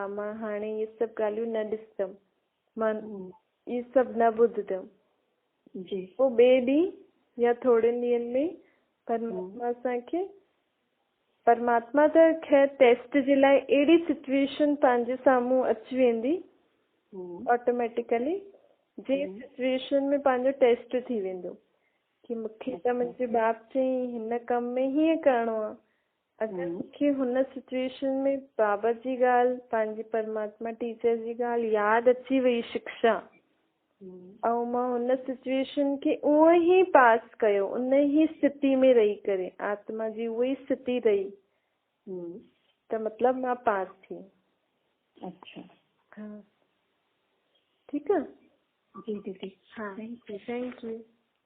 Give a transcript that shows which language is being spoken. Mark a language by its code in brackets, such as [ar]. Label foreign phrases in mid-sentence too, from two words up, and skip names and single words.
[sd] मां हाणे इहे सभु ॻाल्हियूं न ॾिसंदमि, मां इहे सभु न ॿुधंदमि, पोइ ॿिए ॾींहुं या थोरनि ॾींहंनि में परमात्मा असांखे, परमात्मा त ख़ैर टेस्ट जे लाइ अहिड़ी सिचुएशन पंहिंजे साम्हूं अची वेंदी ऑटोमेटिकली, जंहिं सिचुएशन में पंहिंजो टेस्ट थी वेंदो कि मूंखे त मुंहिंजे बाप चयईं हिन कम में हीअं करिणो आहे। अगरि मूंखे हुन सिचुएशन में बाबा जी ॻाल्हि, पंहिंजी परमात्मा टीचर जी ॻाल्हि यादि अची वई शिक्षा, ऐं मां हुन सिचुएशन खे उहो ई पास कयो, उन ई स्थिति में रही करे, आत्मा जी उहा ई स्थिति रही, त मतिलबु मां पास थी। अच्छा। हाँ, ठीकु आहे। जी दीदी। हाँ, [en] thank you.